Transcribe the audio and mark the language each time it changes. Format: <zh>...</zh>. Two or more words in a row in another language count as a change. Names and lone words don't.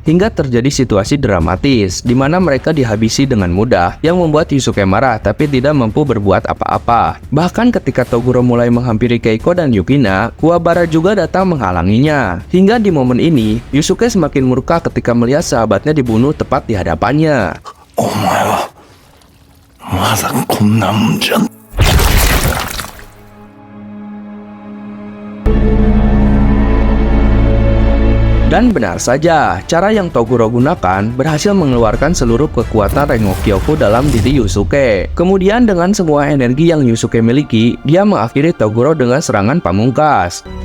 <id>Hingga terjadi situasi dramatis di mana mereka dihabisi dengan mudah yang membuat Yusuke marah tapi tidak mampu berbuat apa-apa. Bahkan ketika Toguro mulai menghampiri Keiko dan Yukina, Kuwabara juga datang menghalanginya. Hingga di momen ini, Yusuke semakin murka ketika melihat sahabatnya dibunuh tepat di hadapannya.</id> <ja>お前はまだこんなもんじゃ。</ja> <id>Dan benar saja, cara yang Toguro gunakan berhasil mengeluarkan seluruh kekuatan Rengokyoku dalam diri Yusuke. Kemudian dengan semua energi yang Yusuke miliki, dia mengakhiri Toguro dengan serangan pamungkas.</id>